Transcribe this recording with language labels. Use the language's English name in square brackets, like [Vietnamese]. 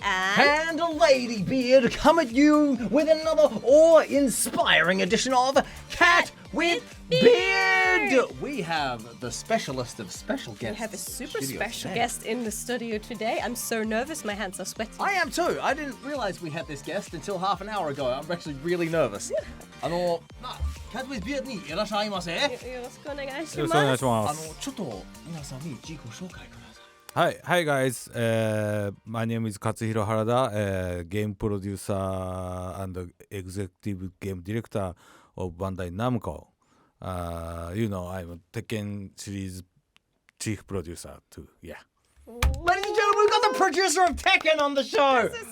[English] and Ladybeard come at you with another awe-inspiring edition of Cat with Beard. We have the specialist of special guests. We have a super special guest in the studio today. I'm so nervous, my hands are sweaty. I am too. I didn't realize we had this guest until half an hour ago. I'm actually really nervous. [Japanese] Cat with Beard にいらっしゃいませ。よろしくお願いします。よろしくお願いします。ちょっと皆さんに自己紹介ください。 [English] Hi guys. My name is Katsuhiro Harada, game producer and executive game director of Bandai Namco. I'm Tekken series chief producer too. Yeah. Ladies and gentlemen, we've got the producer of Tekken on the show.